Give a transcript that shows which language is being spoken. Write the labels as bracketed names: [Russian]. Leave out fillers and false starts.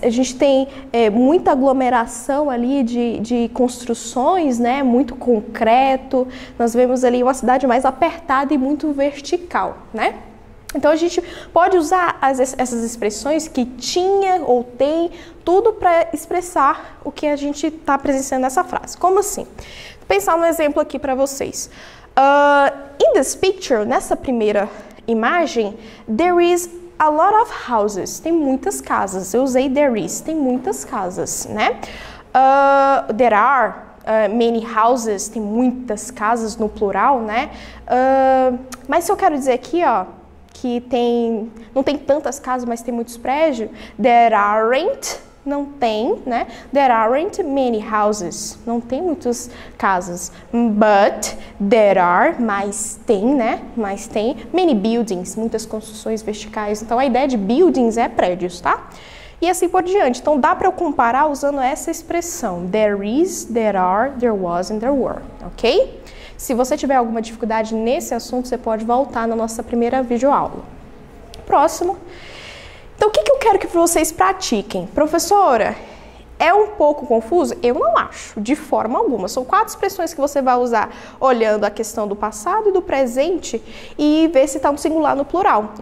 [Portuguese] A gente tem muita aglomeração ali de construções, né, muito concreto, nós vemos ali uma cidade mais apertada e muito vertical, né? Então a gente pode usar essas expressões que tinha ou tem, tudo para expressar o que a gente está presenciando nessa frase. Como assim? Vou pensar um exemplo aqui para vocês. [English] In this picture, [Portuguese] nessa primeira imagem, [English] there is a lot of houses. [Portuguese] Tem muitas casas. Eu usei [English] there is, [Portuguese] tem muitas casas, né? [English] There are many houses, [Portuguese] tem muitas casas no plural, né? Mas se eu quero dizer aqui, ó, que não tem tantas casas, mas tem muitos prédios, [English] there aren't, [Portuguese] não tem, né? [English] There aren't many houses, [Portuguese] não tem muitas casas. [English] But there are, [Portuguese] mas tem, né? Mas tem [English] many buildings, [Portuguese] muitas construções verticais. Então a ideia de buildings é prédios, tá? E assim por diante. Então dá para eu comparar usando essa expressão. [English] There is, there are, there was and there were, ok? [Portuguese] Se você tiver alguma dificuldade nesse assunto, você pode voltar na nossa primeira videoaula. Próximo. Então, o que eu quero que vocês pratiquem? Professora, é um pouco confuso? Eu não acho, de forma alguma. São 4 expressões que você vai usar olhando a questão do passado e do presente e ver se está no singular no plural.